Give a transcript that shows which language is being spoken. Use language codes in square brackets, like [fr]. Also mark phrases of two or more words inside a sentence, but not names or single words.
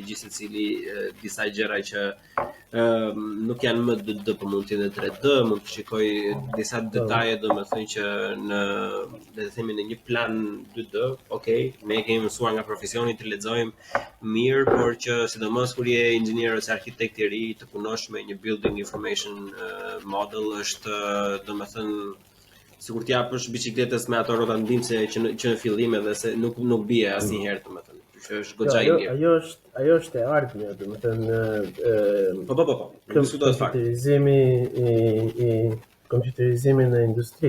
[sq] gjithë secili disa gjëra që nuk janë më 2D, por mund të jenë 3D, mund të shikoj disa detaje, domethënë që le të themi në një plan 2D, okay, ne kemi mësuar nga profesioni të lexojmë mirë, por që sidomos kur je inxhinier ose arkitekt i ri, të punosh me një [en] building information model [sq] është domethënë sikur t'i japësh biçikletës me ato rrota ndihmëse që në fillim edhe se nuk bie asnjëherë domethënë. Që është goxha i mirë. Ajo është e ardhmja, domethënë Po. Diskutohet fakt. Kompjuterizimi në industri.